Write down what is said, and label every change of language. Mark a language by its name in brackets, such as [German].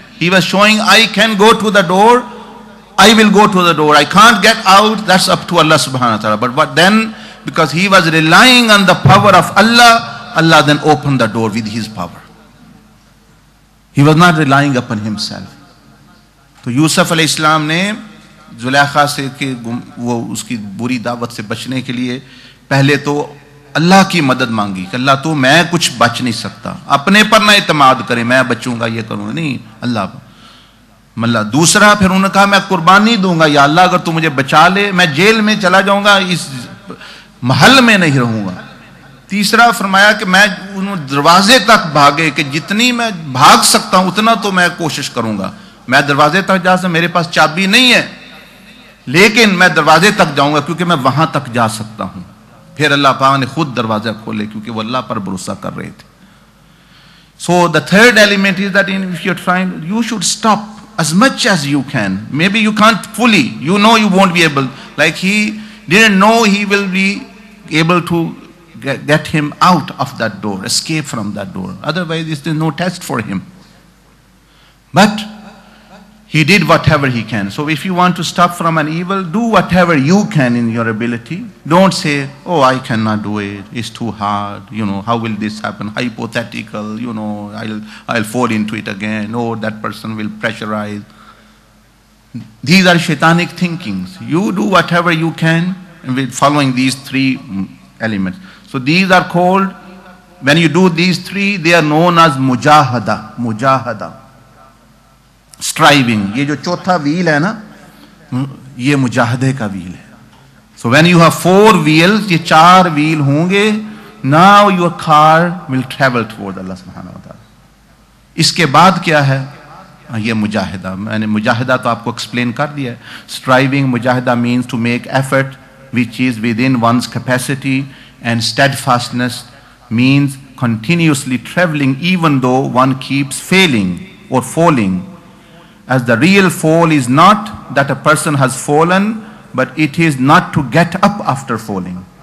[English] He was showing, I can go to the door, I will go to the door. I can't get out, that's up to Allah subhanahu wa ta'ala. But then, because he was relying on the power of Allah, Allah then opened the door with his power. He was not relying upon himself. [Urdu] تو یوسف علیہ السلام نے زلیخا سے کہ وہ اس کی بری دعوت سے بچنے کے لیے پہلے تو اللہ کی مدد مانگی کہ اللہ تو میں کچھ بچ نہیں سکتا, اپنے پر نہ اعتماد کرے میں بچوں گا یہ کروں گا, نہیں اللہ. دوسرا پھر انہوں نے کہا میں قربانی دوں گا یا اللہ اگر تو مجھے بچا لے, میں جیل میں چلا جاؤں گا, اس محل میں نہیں رہوں گا. تیسرا فرمایا کہ میں دروازے تک بھاگے کہ جتنی میں بھاگ سکتا ہوں اتنا تو میں کوشش کروں گا. میں دروازے تک جا سکتا, میرے پاس چابی نہیں ہے لیکن میں دروازے تک جاؤں گا کیونکہ میں وہاں تک جا سکتا ہوں. پھر اللہ پاک نے خود دروازہ کھولے کیونکہ وہ اللہ پر بھروسہ کر رہے تھے. [English] So the third element is that if you're trying, you should stop as much as you can. Maybe you can't fully, you know you won't be able. Like he didn't know he will be able to get him out of that door, escape from that door. Otherwise there's no test for him. But he did whatever he can. So if you want to stop from an evil, do whatever you can in your ability. Don't say, oh, I cannot do it, it's too hard, how will this happen? Hypothetical, I'll fall into it again. Oh, that person will pressurize. These are shaitanic thinkings. You do whatever you can with following these three elements. So these are called, when you do these three, they are known as mujahada. Striving. [Urdu] یہ جو چوتھا well ہے نا, یہ مجاہدے کا well ہے. [English] So when you have 4 wheels, [Urdu] یہ 4 wheel ہوں گے, [English] now your car will travel toward Allah subhanahu wa ta'ala. [Urdu] اس کے بعد کیا ہے؟ یہ مجاہدہ. میں نے مجاہدہ تو آپ کو ایکسپلین کر دیا ہے. [English] Striving, مجاہدہ means to make effort which is within one's capacity, and steadfastness means continuously traveling even though one keeps failing or falling. As the real fall is not that a person has fallen, but it is not to get up after falling.